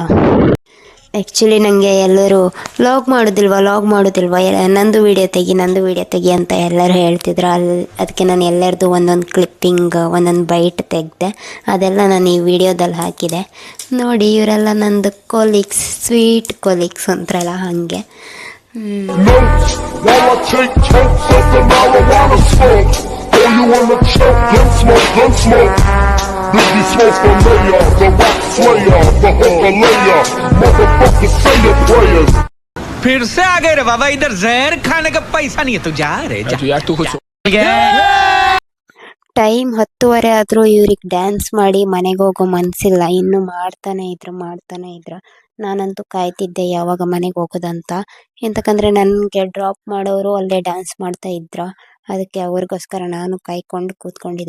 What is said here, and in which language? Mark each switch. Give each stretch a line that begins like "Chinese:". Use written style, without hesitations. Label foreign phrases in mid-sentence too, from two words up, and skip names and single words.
Kannada: ಆ್ಯಕ್ಚುಲಿ ನನಗೆ ಎಲ್ಲರೂ ಲಾಗ್ ಮಾಡೋದಿಲ್ವಾ ನಂದು ವೀಡಿಯೋ ತೆಗಿ ಅಂತ ಎಲ್ಲರೂ ಹೇಳ್ತಿದ್ರು. ಅದಕ್ಕೆ ನಾನು ಎಲ್ಲರದು ಒಂದೊಂದು ಕ್ಲಿಪ್ಪಿಂಗ್ ಒಂದೊಂದು ಬೈಟ್ ತೆಗೆದೆ, ಅದೆಲ್ಲ ನಾನು ಈ ವಿಡಿಯೋದಲ್ಲಿ ಹಾಕಿದೆ ನೋಡಿ. ಇವರೆಲ್ಲ ನಂದು ಕೊಲೀಗ್ಸ್,
English: sweet colleagues
Kannada: ಅಂತಾರಲ್ಲ ಹಾಗೆ.
English: Notes while I take totes of the marijuana smoke. Oh, you wanna choke? Gun smoke. Biggie Smoke the mayor, the rock slayer, the hooker layer. Motherfuckers say your prayers.
Hindi: फिर से आ गए रे बाबा, इधर जहर खाने का पैसा नहीं है, तू जा रे जा। यार तू कुछ
Kannada: ಟೈಮ್ 10:30 ಆದರೂ ಇವ್ರಿಗೆ ಡ್ಯಾನ್ಸ್ ಮಾಡಿ ಮನೆಗೆ ಹೋಗೋ ಮನಸ್ಸಿಲ್ಲ. ಇನ್ನೂ ಮಾಡ್ತಾನೆ ಇದ್ರು. ನಾನಂತೂ ಕಾಯ್ತಿದ್ದೆ ಯಾವಾಗ ಮನೆಗೆ ಹೋಗೋದಂತ. ಎಂತಕ್ಕಂದರೆ ನನಗೆ ಡ್ರಾಪ್ ಮಾಡೋರು ಅಲ್ಲೇ ಡ್ಯಾನ್ಸ್ ಮಾಡ್ತಾ ಇದ್ರು, ಅದಕ್ಕೆ ಅವ್ರಿಗೋಸ್ಕರ ನಾನು ಕಾಯ್ಕೊಂಡು ಕೂತ್ಕೊಂಡಿದ್ದೆ.